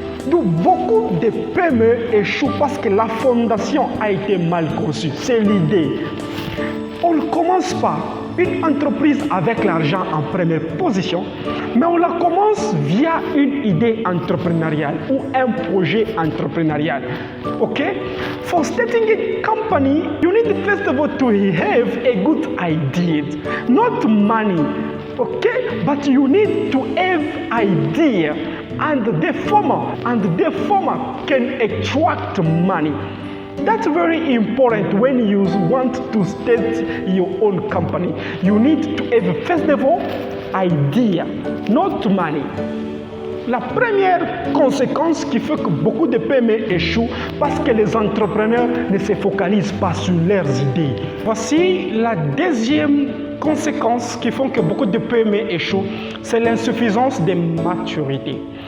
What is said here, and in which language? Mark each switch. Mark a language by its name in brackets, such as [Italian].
[French] D'où beaucoup de PME échouent parce que la fondation a été mal conçue. C'est l'idée. On ne commence pas une entreprise avec l'argent en première position, mais on la commence via une idée entrepreneuriale ou un projet entrepreneurial. [English] Okay? For starting a company, you need first of all to have a good idea, not money. Okay? But you need to have idea. And the former can attract money. That's very important when you want to start your own company. You need to have, first of all, idea, not money. [French] La première conséquence qui fait que beaucoup de PME échouent parce que les entrepreneurs ne se focalisent pas sur leurs idées. Voici la deuxième conséquence qui font que beaucoup de PME échouent, c'est l'insuffisance de maturité.